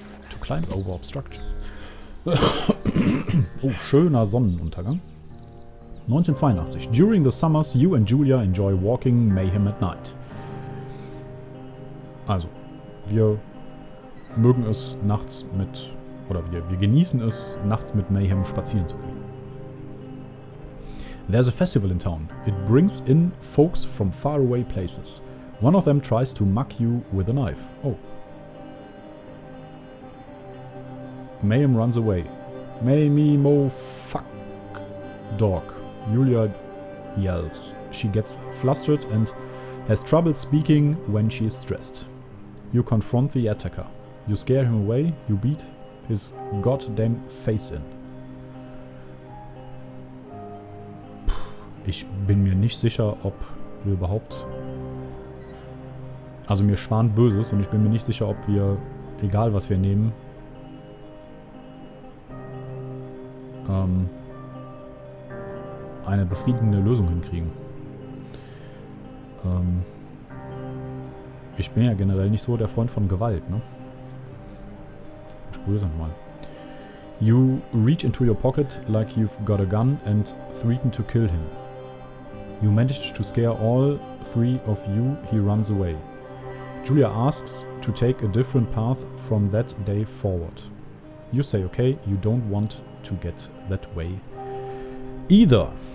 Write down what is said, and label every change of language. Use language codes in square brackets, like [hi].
[en] To climb over obstruction. [de] Oh, schöner Sonnenuntergang. [en] 1982. During the summers, you and Julia enjoy walking mayhem at night. [de] Also, wir mögen es nachts mit, oder wir genießen es, nachts mit Mayhem spazieren zu gehen. [en] There's a festival in town. It brings in folks from faraway places. One of them tries to muck you with a knife. Oh. Mayhem runs away. May me mo fuck dog. Julia yells. She gets flustered and has trouble speaking when she is stressed. You confront the attacker. You scare him away. You beat his goddamn face in. [de] Ich bin mir nicht sicher, ob wir überhaupt... Also mir schwant Böses und ich bin mir nicht sicher, ob wir, egal was wir nehmen, eine befriedigende Lösung hinkriegen. Ich bin ja generell nicht so der Freund von Gewalt, ne? Ich probiere es nochmal. [en] You reach into your pocket like you've got a gun and threaten to kill him. You manage to scare all 3 of you. He runs away. Julia asks to take a different path from that day forward. You say okay, you don't want to get that way either.